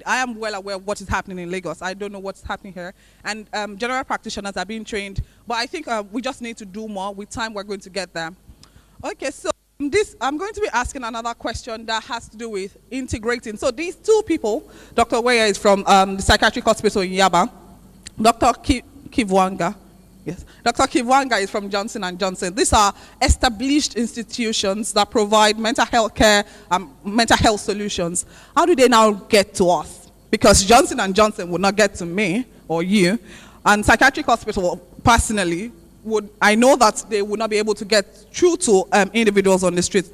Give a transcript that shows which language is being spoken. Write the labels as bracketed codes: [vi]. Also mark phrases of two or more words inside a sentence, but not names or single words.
[en] I am well aware of what is happening in Lagos. I don't know what's happening here. And general practitioners are being trained. But I think we just need to do more. With time, we're going to get there. Okay, so I'm going to be asking another question that has to do with integrating. So these two people, Dr. Weyer is from the psychiatric hospital in Yaba. Dr. Kivwanga. Yes. Dr. Kivwanga is from Johnson & Johnson. These are established institutions that provide mental health care, mental health solutions. How do they now get to us? Because Johnson & Johnson would not get to me or you, and psychiatric hospital, personally, I know that they would not be able to get through to individuals on the streets.